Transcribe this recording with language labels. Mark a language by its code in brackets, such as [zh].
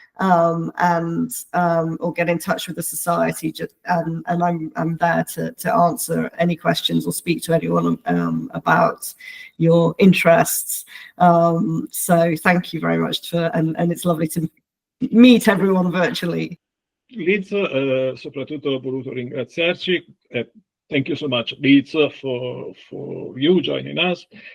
[en] Or get in touch with the society, and I'm there to answer any questions or speak to anyone about your interests. So thank you very much and it's lovely to meet everyone virtually. [it] Liz, soprattutto ho voluto ringraziarci. [en] Thank you so much, Liz, for you joining us.